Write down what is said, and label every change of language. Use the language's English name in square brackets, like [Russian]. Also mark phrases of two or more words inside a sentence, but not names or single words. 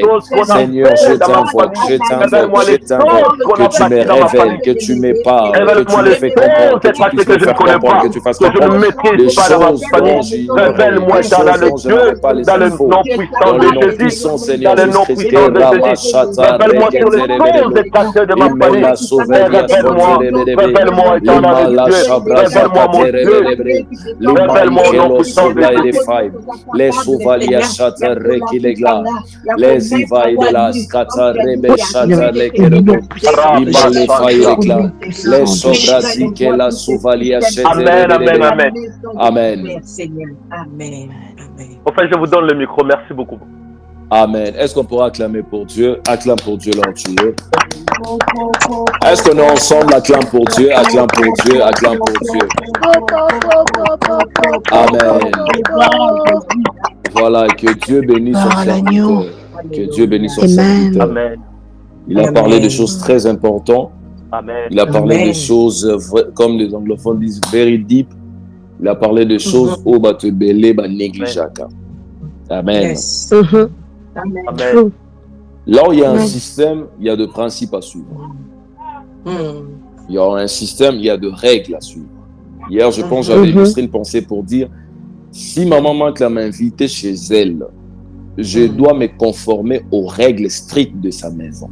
[French] Seigneur, je t'invoque, que tu me révèles, que tu me parles, que tu me fais comprendre, que tu puisses me faire comprendre, que tu fasses comprendre des choses dont j'ignorais, des choses dont je n'avais pas les infos. Dans le nom puissant, Seigneur Jésus-Christ, les Souvalia Chata Rekilegla, les Ivaï de la Scata Rebe Chata Lekerobo, les Faïregla, les Sobrati que la Souvalia Chata. Amen, amen, amen. Amen. Amen. Enfin, je vous donne le micro. Merci beaucoup. Amen. Est-ce qu'on pourra acclamer pour Dieu? Acclame pour Dieu, là où tu es. Est-ce qu'on est ensemble? Acclame pour Dieu, acclame pour Dieu, acclame pour Dieu. Amen. Voilà, que Dieu bénisse son serviteur. Que Dieu bénisse son serviteur. Amen. Il a parlé de choses très importantes. Amen. Il a parlé de choses, comme les anglophones disent, [English] very deep. [French] Il a parlé de choses où va te belé, va négliger. Amen. Amen. Là où il y a un système, il y a de principes à suivre. Il y a un système, il y a de règles à suivre. Hier, je pense, j'avais illustré une pensée pour dire, si ma maman m'a invité chez elle, je dois me conformer aux règles strictes de sa maison.